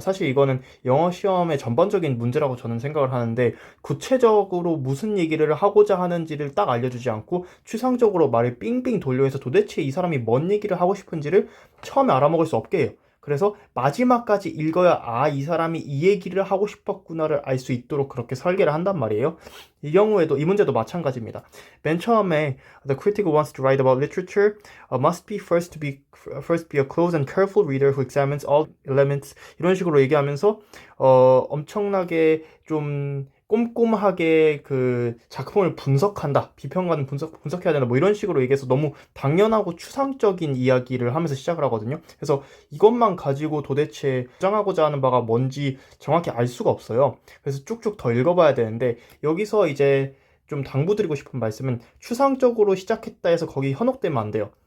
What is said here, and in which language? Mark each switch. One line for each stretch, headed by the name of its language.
Korean: 사실 이거는 영어 시험의 전반적인 문제라고 저는 생각을 하는데, 구체적으로 무슨 얘기를 하고자 하는지를 딱 알려주지 않고, 추상적으로 말을 삥삥 돌려서 도대체 이 사람이 뭔 얘기를 하고 싶은지를 처음에 알아먹을 수 없게 해요. 그래서 마지막까지 읽어야 이 사람이 이 얘기를 하고 싶었구나를 알 수 있도록 그렇게 설계를 한단 말이에요. 이 경우에도 이 문제도 마찬가지입니다.
English: 맨 처음에 The critic who wants to write about literature must be first be a close and careful reader who examines all elements
Korean: 이런 식으로 얘기하면서 엄청나게 좀 꼼꼼하게 그 작품을 분석한다. 비평가는 분석해야 된다. 뭐 이런 식으로 얘기해서 너무 당연하고 추상적인 이야기를 하면서 시작을 하거든요. 그래서 이것만 가지고 도대체 주장하고자 하는 바가 뭔지 정확히 알 수가 없어요. 그래서 쭉쭉 더 읽어봐야 되는데 여기서 이제 좀 당부드리고 싶은 말씀은 추상적으로 시작했다 해서 거기 현혹되면 안 돼요.